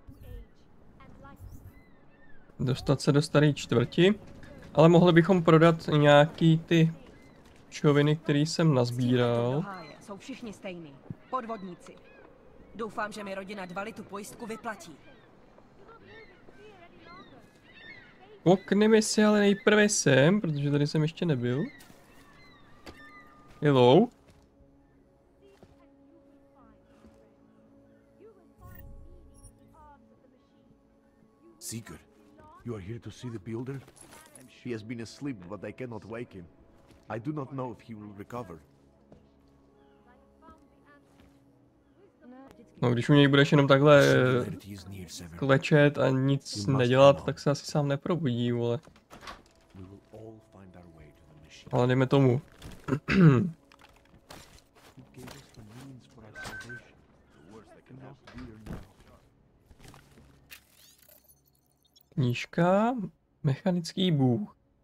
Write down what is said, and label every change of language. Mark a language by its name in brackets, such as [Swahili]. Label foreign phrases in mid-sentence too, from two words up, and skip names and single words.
[Czech] Dostat se do staré čtvrti, ale mohli bychom prodat nějaký ty čoviny, které jsem nazbíral. Jsou všichni stejný. Podvodníci. Doufám, že mi rodina Dvali tu pojistku vyplatí. Pokneme si ale nejprve sem, protože tady jsem ještě nebyl. [English] Hello. Seeker, you are here to see the builder? He has been asleep, but I cannot wake him. I do not know if he will recover. [Czech] No, když u něj budeš jenom takhle klečet a nic nedělat, tak se asi sám neprobudí, vole. Ale jdeme tomu. Knížka, mechanický bůh.